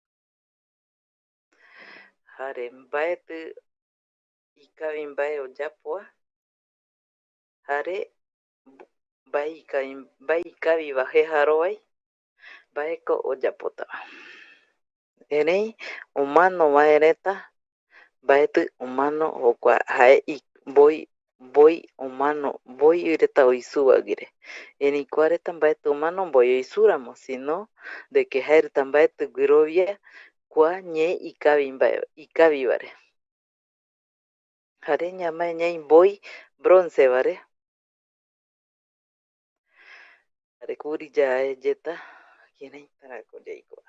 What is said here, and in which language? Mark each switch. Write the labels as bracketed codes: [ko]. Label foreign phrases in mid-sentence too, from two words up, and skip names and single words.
[gui] Jare mbaeti ikavi mbae ojapoa jare mbae ikaviva jejarovai mbaeko ojapota. Erei omano vae reta mbaeti omano jokua jae mboi omano mboi reta oisuvaguire. Erei kua reta mbaeti omano mboi oisuramo, [es] sino de que [gui] jae reta mbaeti guirovia kua ñe ikavivare. Jare ñamae ñai mboi broncevare. Jare kuri yaeyeta kiraitarako yaikova.